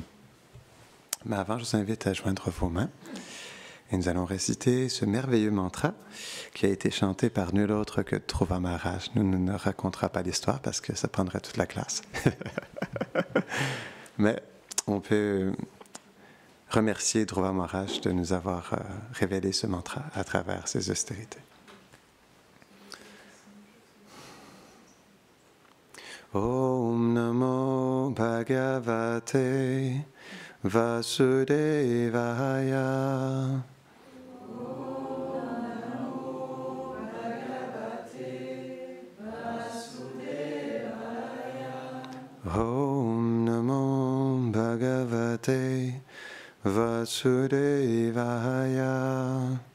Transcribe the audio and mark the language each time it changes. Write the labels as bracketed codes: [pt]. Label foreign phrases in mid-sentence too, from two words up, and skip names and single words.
[fr] Mais avant, je vous invite à joindre vos mains et nous allons réciter ce merveilleux mantra qui a été chanté par nul autre que Dhruva Maharaj. Nous ne racontera pas l'histoire parce que ça prendrait toute la classe. Mais on peut remercier Dhruva Maharaj de nous avoir révélé ce mantra à travers ses austérités. [sa] ओम् नमो भगवते वासुदेवाय. ओम् नमो भगवते वासुदेवाय.